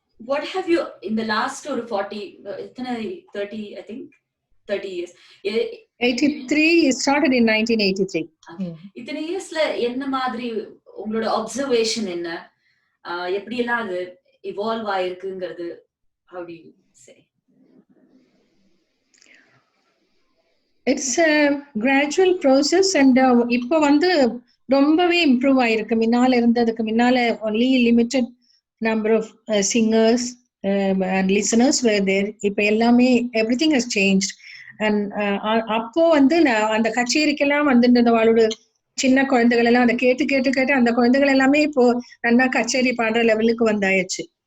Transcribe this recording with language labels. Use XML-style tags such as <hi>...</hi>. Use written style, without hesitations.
<en>What have you in the last ஒரு 30 I think 30 years, 83 started in 1983.</en> <ta>இத்தனை இயர்ஸ்ல என்ன மாதிரி உங்களோட அப்சர்வேஷன் என்ன, எப்படி எல்லாம் அது evolve ஆயிருக்குங்கிறது,</ta> <en>how do you say? It's a gradual process and</en> <ta>இப்போ வந்து ரொம்பவே இம்ப்ரூவ் ஆயிருக்கு. முன்னால இருந்ததுக்கு முன்னால</ta> <en>only limited number of singers and listeners were there.</en> <ta>இப்போ எல்லாமே</ta> <en>everything has changed and</en> <ta>அப்போ வந்து அந்த கச்சேரிக்கெல்லாம் வந்துட்டு அவளோட சின்ன குழந்தைகள் எல்லாம் அதை கேட்டு கேட்டு கேட்டு அந்த குழந்தைகள் எல்லாமே இப்போ நல்லா கச்சேரி பாடுற லெவலுக்கு வந்தாயிடுச்சு.</ta>